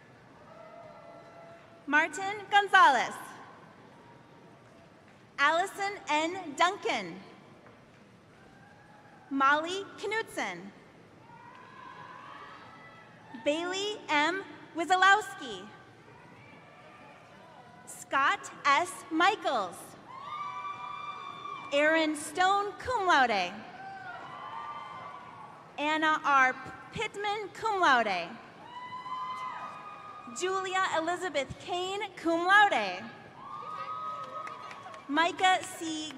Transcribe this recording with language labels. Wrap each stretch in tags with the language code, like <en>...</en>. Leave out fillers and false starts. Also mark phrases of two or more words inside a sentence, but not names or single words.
<en>Martin Gonzalez. Allison N. Duncan. Molly Knudsen. Bailey M. Wizolowski. Scott S. Michaels. Aaron Stone,</en> <la>cum laude.</la> <en>Anna R. Pittman,</en> <la>cum laude.</la> <en>Julia Elizabeth Kane,</en> <la>cum laude.</la> <en>Micah C.</en>